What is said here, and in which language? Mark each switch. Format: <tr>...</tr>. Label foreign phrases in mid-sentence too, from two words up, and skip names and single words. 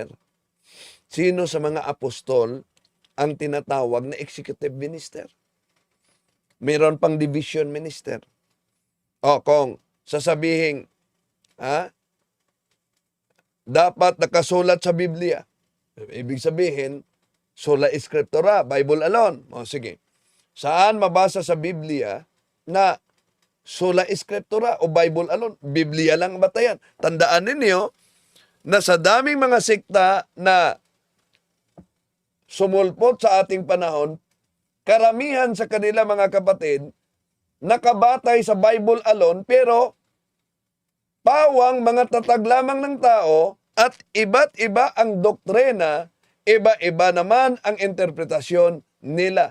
<tl>Sino sa mga apostol ang tinatawag na</tl> <en>executive minister?</en> <tl>Mayroon pang</tl> <en>division minister.</en> <tl>Kung sasabihin, dapat nakasulat sa Biblia. Ibig sabihin,</tl> <la>sola scriptura,</la> <en>Bible alone.</en> <tl>Sige. Saan mabasa sa Biblia na</tl> <la>sola scriptura</la> <tl>o</tl> <en>Bible alone?</en> <tl>Biblia lang batayan. Tandaan ninyo na sa daming mga sekta na sumulpot sa ating panahon, karamihan sa kanila, mga kapatid, nakabatay sa</tl> <en>Bible alone,</en> <tl>pero pawang mga tatag lamang ng tao at iba't iba ang doktrina, iba-iba naman ang interpretasyon nila.</tl>